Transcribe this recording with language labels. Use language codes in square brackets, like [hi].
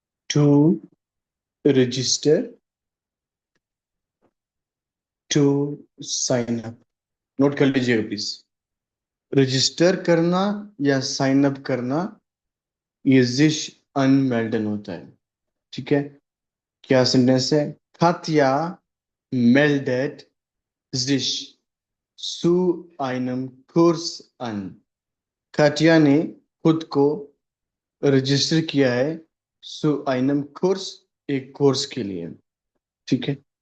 [en] To register, to sign up. [hi] Note कर लीजिएगा please. Register करना या साइन अप करना, ये जिश अनमेल्डन होता है। ठीक है। क्या सेंटेंस है? [de] Katja meldet sich zu einem Kurs an। [hi] काटिया ने खुद को रजिस्टर किया है [de] सु आइनम कोर्स, [hi] एक कोर्स के लिए। ठीक है।